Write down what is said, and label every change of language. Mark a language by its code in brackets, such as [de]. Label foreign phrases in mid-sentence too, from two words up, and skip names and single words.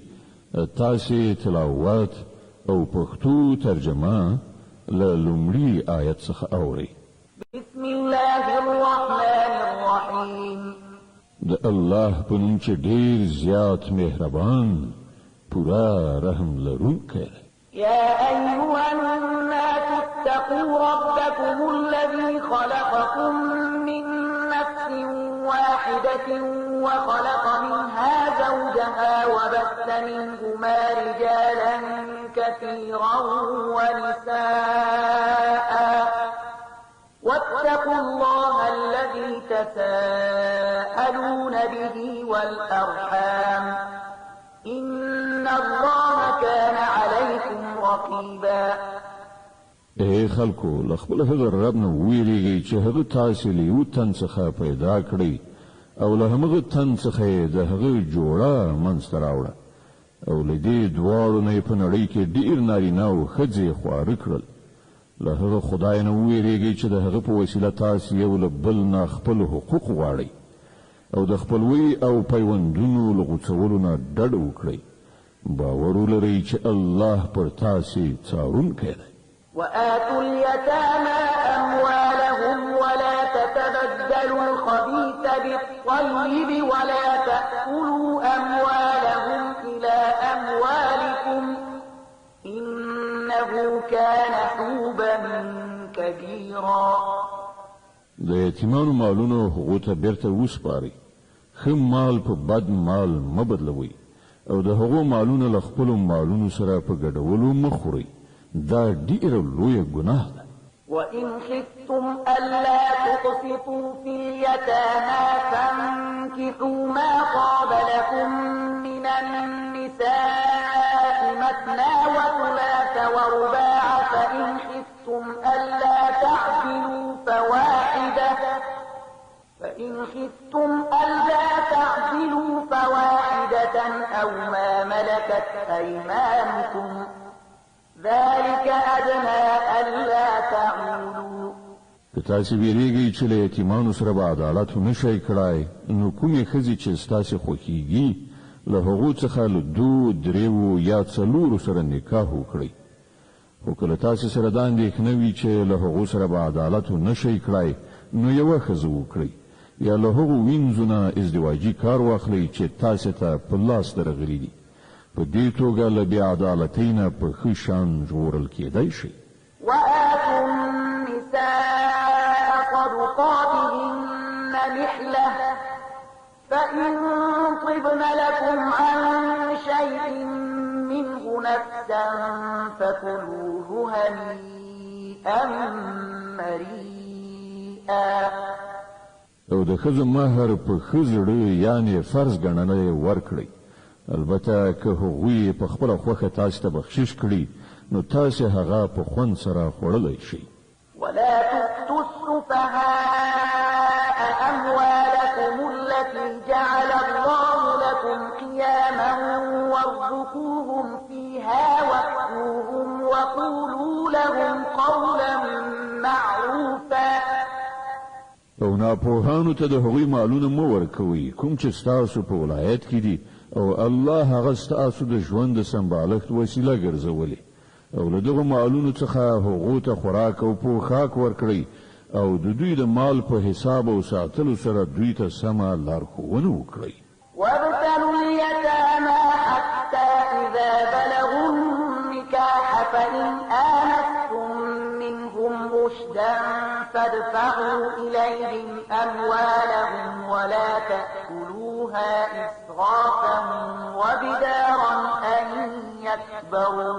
[ps] تاسې تلاوت او پښتو ترجمه له لومړي آیت څخه اورئ. [ar] بسم الله الرحمن الرحیم. [ps] د الله په نوم چې ډېر زیات مهربان پورا رحم لرونکی دی. [ar] يا أيها الناس اتقوا ربكم الذي خلقكم من نفس واحدة وخلق منها زوجها وبث منهما رجالا كثيرا ونساء واتقوا الله الذي تساءلون به والأرحام إن الله كان عليكم رقيبا. [ps] اے خلکو لخبل هغه رب نه ویریږي چې هغه تاسو له یو تن څخه پیدا کړی او له هغه تن څخه د هغه جوړه منځ ته راوړه او له دې دواړو نه په نړۍ کې ډیر نارینه او ښځې خواره کړل. له هغه خدای نه ویریږي چې د هغه په وسیله تاسو یو له بل نه خپل حقوق غواړئ او د خپلوي او پیوندونو له غوڅولو نه ډډه وکړئ. باور ولرئ چې الله پر تاسو څارونکی دی. [ar] وآتوا اليتامى أموالهم ولا تتبدلوا الخبيث بالطيب ولا تأكلوا أموالهم إلى أموالكم إنه كان حوبا كبيرا. [ps] د یتیمانو مالونو هغو ته بیرته وسپارئ. ښه مال په بد مال مه بدلوئ او د هغو مالونه له خپلو مالونو سره په ګډولو مه خورئ. دا ډیره لویه ګناه ده. [ar] وإن خفتم ألا تقسطوا في اليتامى فانكحوا ما طاب لكم من النساء مثنى وثلاث ورباع فإن خفتم ألا تعدلوا فواحدة أو ما ملكت أيمانكم ذلك أدنى ألا تعولوا. [ps] که تاسو ویریږئ چې له یتیمانو سره به عدالت نشئ کړای نو کومې ښځې چې ستاسې خوښیږي له هغو څخه له 2 3 یا 4 سره نکاح وکړئ. خو کله تاسو سره دا اندېښنه وي چې له هغو سره به عدالت نشئ کړای نو یوه ښځه وکړئ یا له هغو وینځو نه ازدواجي کار واخلئ چې تاسو ته په لاس درغلي دي. په دې توګه له بې عدالتۍ نه په ښه شان ژغورل کېدای شئ. [ar] وآتوا النساء صدقاتهن نحلة فإن طبن لكم عن شيء منه نفسا فكلوه هنيئا مريئا. [ps] او د ښځو مهر په ښه زړه یعنې فرض ګڼنه ورکړئ. البته که هغوی په خپله خوښه تاسو ته بخشش کړي نو تاسو هغه په خوند سره خوړلی شئ. [ar] ولا تؤتوا السفهاء أموالكم التي جعل الله لكم قياما وارزقوهم فيها واكسوهم وقولوا لهم قولا معروفا. [ps] او ناپوهانو ته د هغوی مالونه مه ورکوئ کوم چې ستاسو په ولایت کې دي او الله هغه ستاسو د ژوند د سمبالښت وسیله ګرځولې او له دغو مالونو څخه هغو ته خوراک او پوښاک ورکړئ او د دوی د مال په حساب او ساتلو سره دوی ته سمه لارښوونه وکړئ. [ar] وابتلوا اليتامى حتى إذا بلغوا النكاح فإن آنستم منهم رشدا فادفعوا إليهم أموالهم ولا تأكلوها إسرافا وبدارا أن يكبروا.